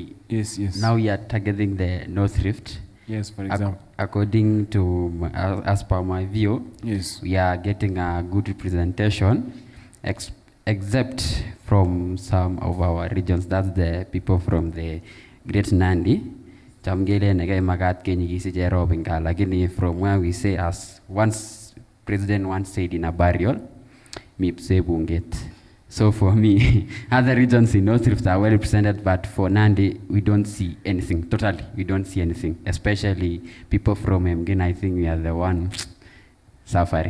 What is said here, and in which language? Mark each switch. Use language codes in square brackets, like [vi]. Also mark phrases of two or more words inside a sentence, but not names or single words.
[en] Yes, yes. Now we are targeting the North Rift. Yes, for example. According to, as per my view, Yes. we are getting a good representation, except from some of our regions. That's the people from the Great Nandi. [kln] Chamgele nege magat kenyigisi jerobinga. [en] Lakini from where we say, as once President once said in a burial, [kln] mipse bunget. [en] So for me, other regions in North Rift are well represented, but for Nandi, we don't see anything. Totally, we don't see anything. Especially people from Mgen, I think we are the one suffering.